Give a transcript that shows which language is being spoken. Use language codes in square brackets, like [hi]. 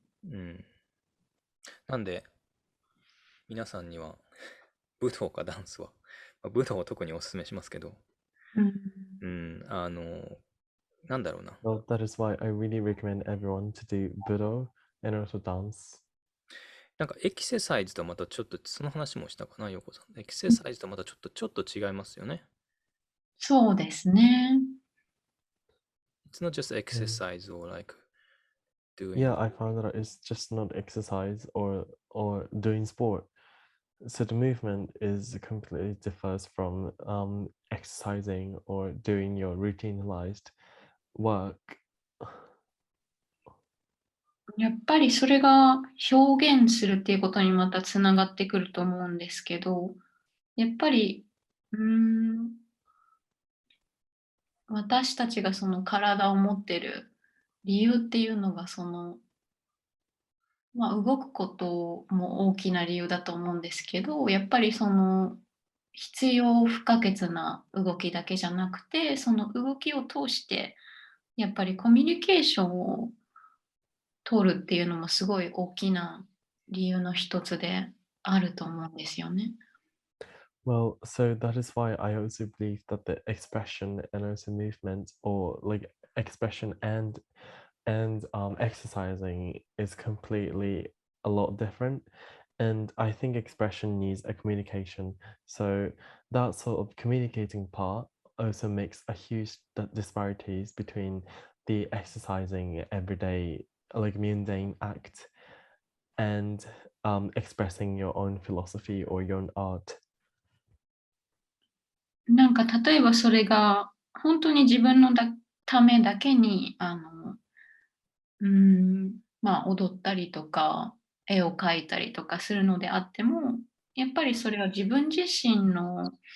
[ja] うん。なんで、皆さんには武道かダンスは、武道を特にお勧めしますけど、なんだろうな。 [en] well, that is why I really recommend everyone to do Budo and also dance. [ja] なんかエクササイズとまたちょっと、その話もしたかな、ヨコさん。エクササイズとまたちょっと違いますよね。そうですね。 [en] It's not just Mm. exercise or like doing. Yeah, I found that it's just not exercise or doing sport. So the movement is completely differs from exercising or doing your routinized work. [ja] やっぱりそれが表現するっていうことにまたつながってくると思うんですけど、やっぱり、私たちがその体を持ってる理由っていうのが動くことも大きな理由だと思うんですけど、やっぱり必要不可欠な動きだけじゃなくて、その動きを通して、やっぱりコミュニケーションを取るっていうのもすごい大きな理由の一つであると思うんですよね。 [en] Well, so that is why I also believe that the expression and also movement or like expression and exercising is completely a lot different. And I think expression needs a communication. So that sort of communicating part also makes a huge disparities between the exercising everyday, like mundane act and expressing your own philosophy or your own art. [ja] なんか例えばそれが本当に自分のためだけに、踊ったりとか、絵を描いたりとかするのであっても、やっぱりそれは自分自身の